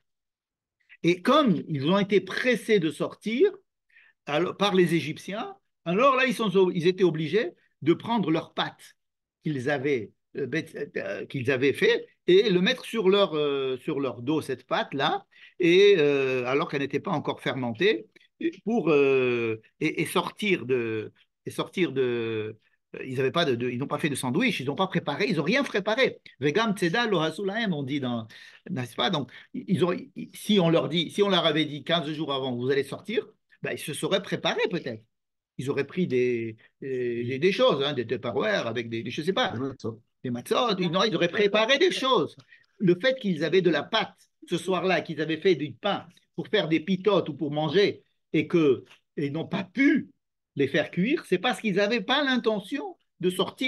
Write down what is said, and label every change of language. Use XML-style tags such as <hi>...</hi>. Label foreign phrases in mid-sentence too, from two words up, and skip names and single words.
<fr>Et comme ils ont été pressés de sortir, par les Égyptiens, alors là, ils étaient obligés de prendre leurs pâtes qu'ils avaient fait et le mettre sur leur dos, cette pâte-là, alors qu'elle n'était pas encore fermentée, et sortir de. Ils n'avaient pas ils n'ont pas fait de sandwich, ils n'ont pas préparé, ils n'ont rien préparé.</fr> <he>וגם צדה לא עשו להם,</he> <fr>on dit n'est-ce pas? Donc, si on leur avait dit 15 jours avant, vous allez sortir, ben, ils se seraient préparés peut-être. Ils auraient pris des choses, hein, des Tupperware avec je ne sais pas, des matzot. Ils auraient préparé des choses. Le fait qu'ils avaient de la pâte ce soir-là, qu'ils avaient fait du pain pour faire des pitotes ou pour manger et qu'ils n'ont pas pu les faire cuire, c'est parce qu'ils n'avaient pas l'intention de sortir.</fr>